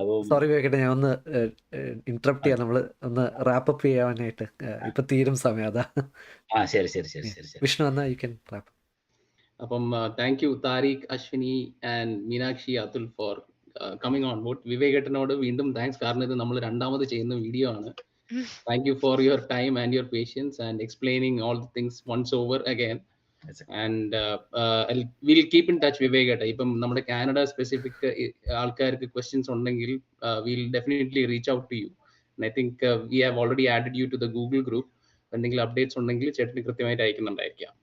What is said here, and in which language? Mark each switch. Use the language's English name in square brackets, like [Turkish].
[Malayalam] Sorry വിവേകേട്ടാ, ഞാൻ ഒന്ന് interrupt ചെയ്യാം, നമ്മൾ ഒന്ന് റാപ്പ് അപ്പ് ചെയ്യാനായിട്ട്. ഇപ്പൊ തീരും സമയം അതാ. ശരി. വിഷ്ണു എന്നാ [English] You can wrap. [Malayalam] അപ്പം thank you Tariq, Ashwini and Meenakshi, Atul [English] For coming on board. [Malayalam] വിവേകേട്ടനോട് വീണ്ടും താങ്ക്സ്, കാരണം ഇത് നമ്മൾ രണ്ടാമത് ചെയ്യുന്ന വീഡിയോ ആണ്. [English] Thank you for your time and your patience and explaining all the things once over again. And we'll keep in touch, Vivek. [Malayalam] ഇപ്പം നമ്മുടെ Canada specific ആൾക്കാർക്ക് ക്വസ്റ്റ്യൻസ് ഉണ്ടെങ്കിൽ [English] we'll definitely reach out to you. And I think we have already added you to the Google group. [Malayalam] എന്തെങ്കിലും updates ഉണ്ടെങ്കിൽ ചേട്ടന് കൃത്യമായിട്ട് അയക്കുന്നുണ്ടായിരിക്കാം.